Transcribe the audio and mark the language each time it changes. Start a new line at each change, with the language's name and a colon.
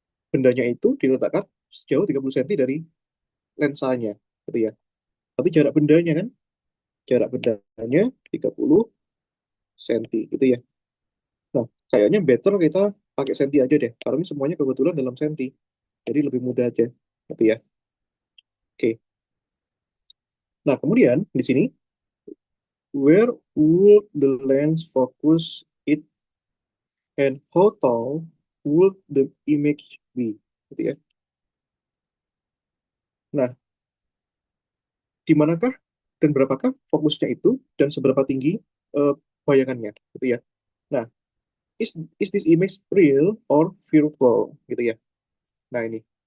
Indonesian: Bendanya itu diletakkan sejauh 30 cm dari lensanya, gitu ya. Tapi jarak bendanya kan, jarak bendanya 30 cm, gitu ya. Nah, kayaknya better kita pakai senti aja deh, karena ini semuanya kebetulan dalam senti. Jadi lebih mudah aja, gitu ya. Oke. Nah, kemudian di sini,
English: where would the lens focus it and how tall would the image be?
Indonesian: Gitu ya. Nah, di manakah dan berapakah fokusnya itu dan seberapa tinggi eh, bayangannya, gitu ya.
English: Nah, is this image real or virtual,
Indonesian: gitu ya. Nah, ini.